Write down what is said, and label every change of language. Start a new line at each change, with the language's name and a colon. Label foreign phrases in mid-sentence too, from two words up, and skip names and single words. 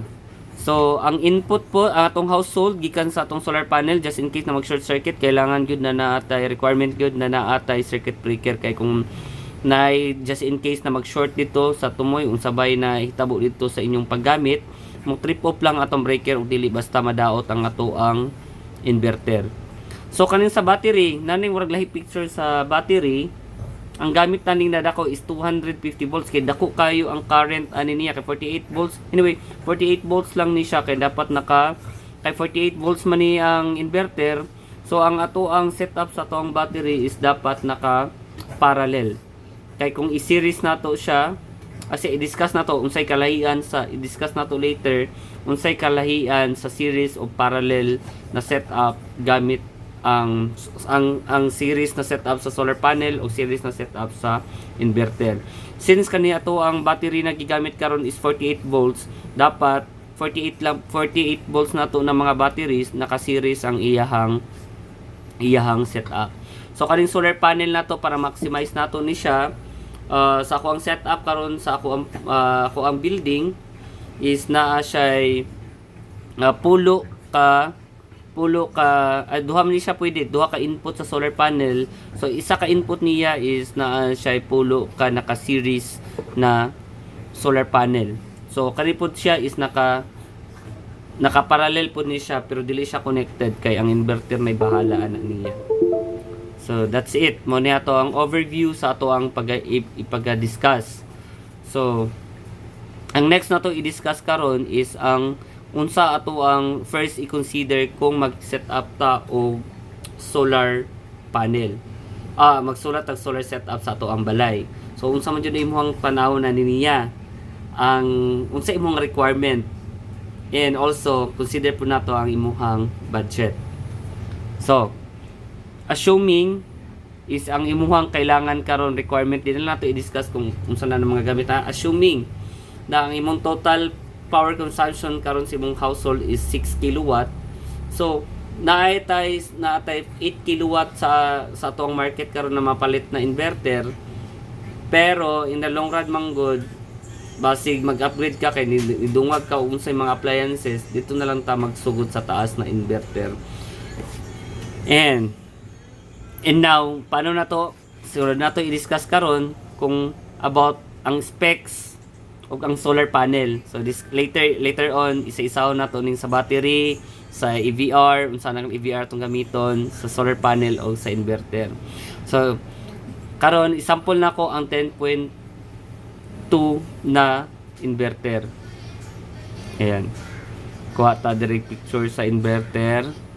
Cebuano: So ang input po atong household gikan sa atong solar panel
English: just in case
Cebuano: na mag
English: short circuit,
Cebuano: kailangan gyud na naatay requirement gyud na naatay
English: circuit breaker
Cebuano: kay kung
English: just in case
Cebuano: na mag-short dito sa tumoy unsabay na hitabo dito sa inyong paggamit, mo
English: trip off
Cebuano: lang atong breaker ug dili basta madaot ang ato ang inverter. So kaning sa battery, naning murag lahi picture sa battery, ang gamit naning nadako is 250 volts kay dako kayo ang current ani niya kay 48 volts. Anyway, 48 volts lang ni siya kay dapat kay 48 volts man ni ang inverter. So ang ato ang setup sa ato ang battery is dapat naka parallel. Kay kung i-series nato siya, kasi i-discuss nato unsay kalahian sa i-discuss nato later unsay kalahian sa series o parallel na setup gamit ang series na setup sa solar panel o series na setup sa inverter. Since kani ato ang battery na gigamit karon is 48 volts, dapat 48 volts nato na mga batteries naka-series ang iyahang setup. So kaning solar panel nato para maximize nato ni siya, sa ako ang setup karon sa ako ang building is naa siya pulo duha man ni siya pwede, duha ka input sa solar panel. So isa ka input niya is na siya pulo ka naka-series na solar panel. So kani pod siya is naka-parallel pod ni siya pero dili siya connected kay ang inverter may bahala ana niya.
English: So that's it.
Cebuano: Mo ni ato ang overview sa ato ang ipag-discuss. So ang next na to i-discuss karon is ang unsa ato ang first i-consider kung mag-set up ta og solar panel. Magsulat og solar setup sa ato ang balay. So unsa man jud imong panahon na niya ang unsa imong requirement,
English: and also consider
Cebuano: po nato ang imong budget. So assuming is ang imong kailangan karon requirement din nato i-discuss kung unsa na mga gamit ha. Assuming na ang imong
English: total power consumption
Cebuano: karon sa imong household is 6 kilowatt. So naay 8 kilowatt sa atong market karon na mapalit na inverter. Pero
English: in the long run man good,
Cebuano: basig mag-upgrade ka kay nidungag ka unsay mga appliances, dito na lang ta magsugod sa taas na inverter. And now paano na to? Siguro na to i-discuss karon kung about ang specs ug ang solar panel. So
English: this later on
Cebuano: isa-isaw na to ning sa battery, sa EVR, unsa nang EVR tong gamiton, sa solar panel o sa inverter. So karon isample nako ang 10.2 na inverter. Ayan. Kuha ta direct picture sa inverter.